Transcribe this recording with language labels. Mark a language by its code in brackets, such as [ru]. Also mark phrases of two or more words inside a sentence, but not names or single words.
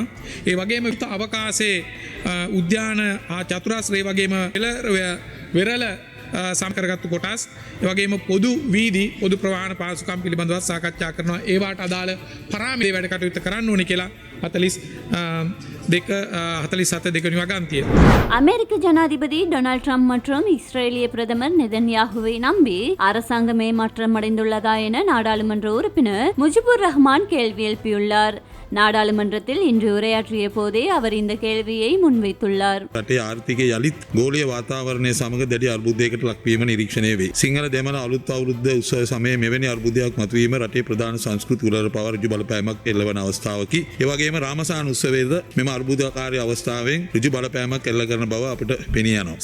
[si] ඒ වගේම අවකාශයේ උද්‍යාන චතුරාස්‍රය වගේම වෙරළ සම්කරගත්තු කොටස් එවගේම පොදු වීදි පොදු ප්‍රවාහන පාසුකම් පිළිබඳව සාකච්ඡා කරනවා. ඒවාට අදාළ පරාමිති වැඩ කටයුතු කරන්න ඕනේ කියලා 47 වගන්තිය. [ta] அமெரிக்க ஜனாதிபதி டொனால்ட் ட்ரம்ப் மற்றும் இஸ்ரேலிய பிரதமர் நெதன்யாகுவை நம்பி அரசாங்கமே மாற்றமடைந்துள்ளதா என நாடாளுமன்ற உறுப்பினர் முஜிபுர் ரஹ்மான் கேள்வி எழுப்பியுள்ளார். நாடாளுமன்றத்தில் இன்று உரையாற்றிய போதே அவர் இந்த கேள்வியை முன்வைத்துள்ளார். [si] රටේ ආර්ථිකය යලිත් ගෝලීය වාතාවරණය සමග දැඩි අර්බුදයකට ලක්වීම නිරීක්ෂණය වේ. සිංහල දෙමළ අලුත් අවුරුද්ද උත්සව සමයේ මෙවැනි අර්බුදයක් මතුවීම රටේ ප්‍රධාන සංස්කෘතික උළෙල පවා ඍජු බලපෑමක් එල්ලවන අවස්ථාවකි. ඒ වගේම රාමසාන උත්සවයේද මෙම අර්බුදකාරී අවස්ථාවෙන් ඍජු බලපෑමක් එල්ල කරන බව අපට පෙනී යනවා.